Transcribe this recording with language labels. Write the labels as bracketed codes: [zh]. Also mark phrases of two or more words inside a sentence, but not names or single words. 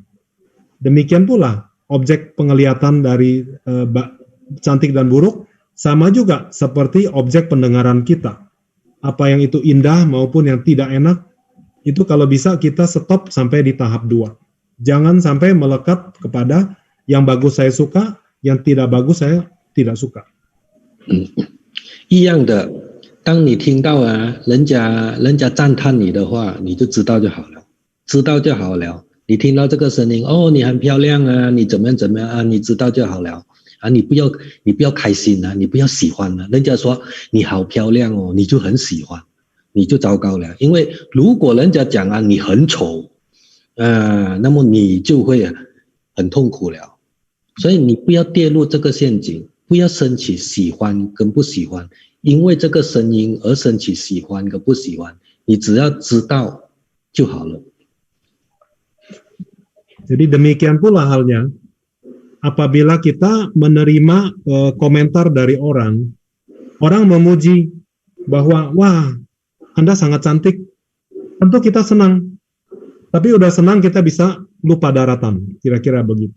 [id] Demikian pula objek penglihatan dari cantik dan buruk sama juga seperti objek pendengaran kita. Apa yang itu indah maupun yang tidak enak, itu kalau bisa kita stop sampai di tahap 2. Jangan sampai melekat kepada yang bagus saya suka, yang tidak bagus saya tidak suka. [zh] 一样的，当你听到人家赞叹你的话，你就知道就好了，知道就好了。你听到这个声音，哦，你很漂亮啊，你怎么样啊，你知道就好了。你不要开心啊，你不要喜欢啊。人家说你好漂亮哦，你就很喜欢，你就糟糕了。因为如果人家讲你很丑，那么你就会很痛苦了。所以你不要跌入这个陷阱，不要升起喜欢跟不喜欢，因为这个声音而升起喜欢跟不喜欢，你只要知道就好了。 [id] Jadi demikian pula halnya. Apabila kita menerima komentar dari orang memuji bahwa, wah, Anda sangat cantik, tentu kita senang. Tapi udah senang kita bisa lupa daratan, kira-kira begitu.